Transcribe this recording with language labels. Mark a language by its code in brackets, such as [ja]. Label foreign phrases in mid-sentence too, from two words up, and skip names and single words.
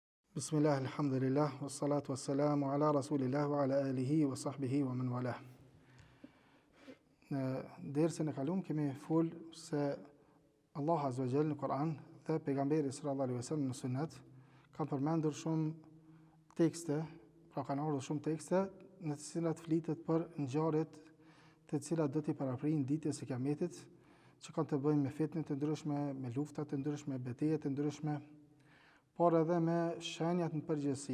[ar] بسم الله، الحمد لله، والصلاة والسلام على رسول الله وعلى آله وصحبه ومن والاه. [sq] Në dersën e kaluam kemi fol se Allah [ar] عز وجل [sq] në Kur'an dhe pejgamberi [ar] صلى الله عليه وسلم [sq] në Sunet kanë përmendur shumë tekste, pra kanë ardhur shumë tekste në të cilat flitet për ngjarjet të cilat do t'i paraprin ditës së Kiametit, që kanë të bëjnë me fitnë të ndryshme, me lufta të ndryshme, betejë të ndryshme, por edhe me shenjat në përgjithësi.